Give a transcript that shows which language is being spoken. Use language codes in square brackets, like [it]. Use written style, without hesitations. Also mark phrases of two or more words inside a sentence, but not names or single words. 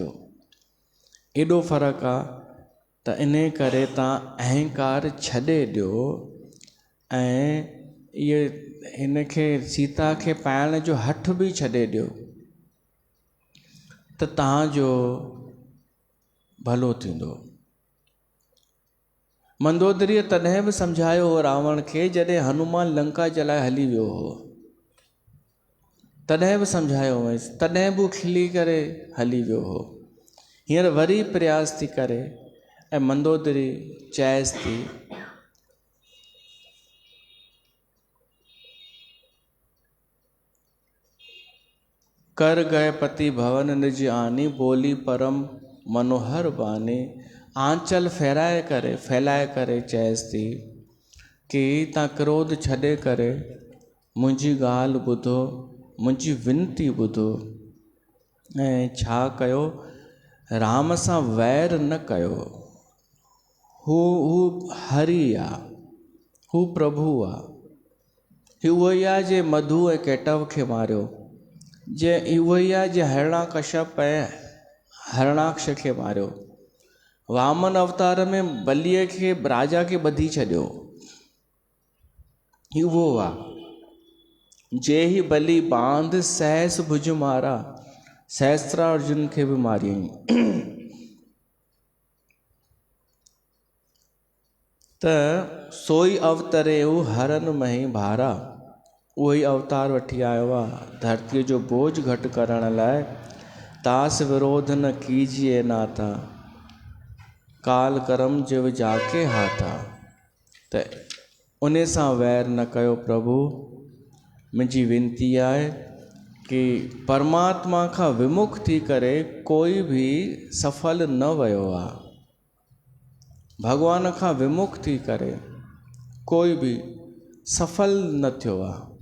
[sd] एॾो फ़र्क़ु आहे त इन करे तव्हां अहंकार छॾे ॾियो ऐं इहे हिनखे सीता खे पाइण जो हठ बि छॾे ॾियो त तव्हांजो भलो थींदो। मंदोदरीअ तॾहिं बि सम्झायो हो रावण खे जॾहिं हनुमान लंका जलाए हली वियो हो। तॾहिं बि सम्झायो हुयसि, तॾहिं बि खिली करे हली वियो हो। हींअर वरी प्रयास थी करे ऐं मंदोदरी चएसि थी [awa] कर गए पति भवन निज आनी, बोली परम मनोहर बानी। [sd] आंचल फैलाए करे चएसि थी कि तव्हां क्रोध छॾे करे मुंहिंजी ॻाल्हि ॿुधो, मुंहिंजी विनती ॿुधो ऐं छा कयो, राम सां वैर न कयो। हू हरि आहे, हू प्रभु आहे। ही उहो ई आहे जे मधु ऐं केटव खे मारियो, जे उहो ई आहे जे हिरणाकश्यप ऐं हरणाक्ष खे मारियो। वामन अवतार में बलीअ खे राजा खे ॿधी छॾियो। ही उहो आहे जे ही [awa] बली बांध सहस भुज मारा, [sd] सहस्त्रार्जुन खे बि मारियईं। [awa] त सोई अवतरे हू हरन मही भारा। [sd] उहो ई अवतार वठी आयो आहे धरतीअ जो बोझ घटि करण लाइ। [awa] तास विरोध न कीजिए नाथा, काल कर्म जिव जाके हाथा। [sd] त उन सां वैर न कयो प्रभु। मुंहिंजी विनती आहे कि परमात्मा खां विमुख थी करे कोई बि सफल न वियो आहे। भॻवान खां विमुख थी करे कोई बि सफल न थियो आहे।